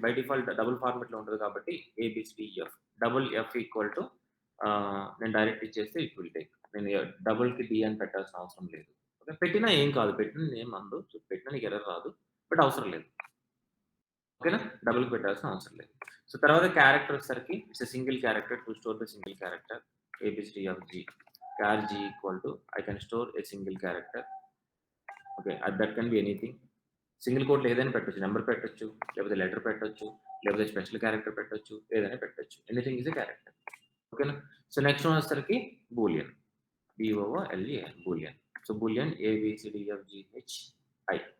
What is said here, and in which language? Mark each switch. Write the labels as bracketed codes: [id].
[te] By default double ఫార్మాట్‌లో ఉంటది కాబట్టి ఏబీసీడీఎఫ్. డబుల్ ఎఫ్ ఈక్వల్ టు నేను డైరెక్ట్ ఇచ్చేస్తే ఇట్ విల్ టేక్. నేను డబుల్‌కి డి అని పెట్టాల్సిన అవసరం లేదు. ఓకే. పెట్టినా ఏం కాదు. పెట్టినా నేనేం అనదు. పెట్టినా నీకు ఎర్రర్ రాదు. బట్ అవసరం లేదు. ఓకేనా? డబుల్‌కి పెట్టాల్సిన అవసరం లేదు. సో, తర్వాత క్యారెక్టర్ వచ్చేసరికి it's a single character to store the single character. ఏబీసీడీఎఫ్‌జీ. [en] char g equal to I can store a single character. Okay, that can be anything. [te] Single coat ఏదైనా పెట్టొచ్చు. నంబర్ పెట్టొచ్చు, లేకపోతే లెటర్ పెట్టొచ్చు, లేకపోతే స్పెషల్ క్యారెక్టర్ పెట్టొచ్చు, ఏదైనా పెట్టొచ్చు. Anything is a character. ఓకేనా? సో, నెక్స్ట్ వన్ వచ్చేసరికి Boolean. Boolean. Boolean. So, Boolean ఏబిసిడిఎఫ్జిహెచ్ఐ.